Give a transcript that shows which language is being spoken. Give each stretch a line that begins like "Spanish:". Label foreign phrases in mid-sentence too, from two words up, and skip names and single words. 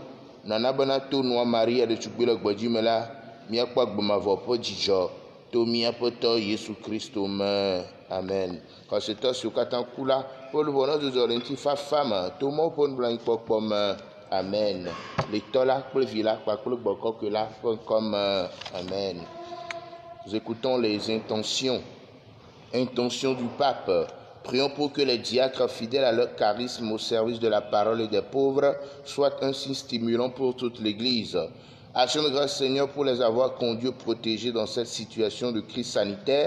Ewe: Nana bena to nua Maria ɖe tugbui le gbedzi me la, míakpɔ agbemavɔ ƒe dzidzɔ to míaƒe Tɔ Yesu Kristo me. Amen. Xɔsetɔ siwo katã ku la, ƒe luʋɔ ne dzudzɔ le ŋutifafa me to Mawu ƒe nublanuikpɔkpɔ me. Amen. Le Tɔ la kple Vi la kpakple Gbɔkɔkɔe la ƒe ŋkɔme. Amen.
French: Nous écoutons les intentions du pape. Prions pour que les diacres fidèles à leur charisme au service de la parole et des pauvres soient un signe stimulant pour toute l'Église. Action de grâce Seigneur pour les avoir conduits et protégés dans cette situation de crise sanitaire.